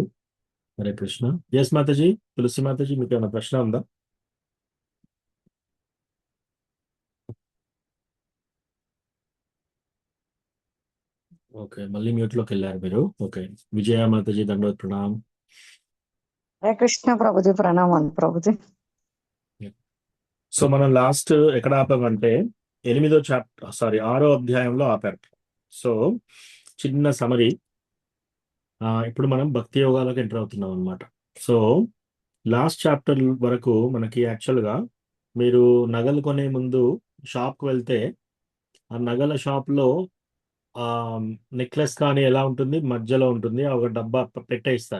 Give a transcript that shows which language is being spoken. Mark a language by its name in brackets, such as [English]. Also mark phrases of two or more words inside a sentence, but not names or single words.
[Telugu] హరే కృష్ణ. ఎస్ మాతాజీ, తులసి మాతాజీ, మీకు ఏమైనా ప్రశ్న ఉందా? ఓకే, మళ్ళీ మ్యూట్లోకి వెళ్ళారు మీరు. ఓకే, విజయ మాతాజీ దండవత్ ప్రణామ్. [Hindi] हरे कृष्ण प्रभु जी प्रणाम प्रभु जी। [Telugu] సో మనం లాస్ట్ ఎక్కడ ఆపామంటే 8వ చాప్టర్, సారీ 6వ అధ్యాయంలో ఆపారు. సో చిన్న సమరీ. ఇప్పుడు మనం భక్తి యోగాలకు ఎంటర్ అవుతున్నాం అనమాట. సో [English] last chapter [Telugu] వరకు మనకి యాక్చువల్గా మీరు నగలు కొనే ముందు షాప్కి వెళ్తే ఆ నగల షాప్లో నెక్లెస్ కానీ ఎలా ఉంటుంది, మధ్యలో ఉంటుంది, ఒక డబ్బా పెట్టేస్తారు.